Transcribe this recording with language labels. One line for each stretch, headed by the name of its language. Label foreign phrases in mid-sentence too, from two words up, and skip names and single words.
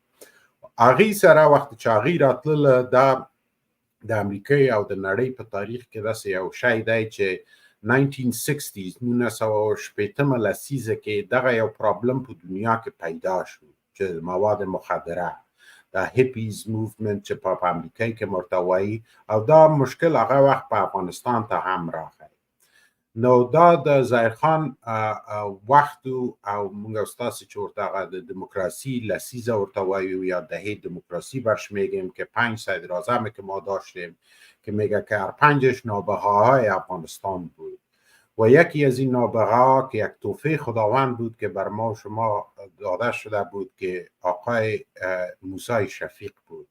Pashto: هغې سره وخت چې هغې راتلل، دا د امریکې او د نړۍ په تاریخ کې داسې یو شی دی چې 1960 1960 لسیزه کې دغه یو پرابلم په دنیا کې پیدا شو چې مواد مخدره، دا
English: hippies movement
Pashto: چې په امریکا کې مرتوی، او دا مشکل هغه وخت په افغانستان ته هم راغی. نو دا د ظاهر خان وخت او موږ ستاسو چې ورته د دیموکراسي لسیزه ورته وایو
Persian: یا دهه دیموکراسی برش میگیم که 5 صدر اعظم که ما داشتیم که میگه که هر 5 نابغه‌های افغانستان بود و یکی از این نابغه‌ها که یک تحفه خداوند بود که بر ما شما داده شده بود که آقای موسی شفیق بود.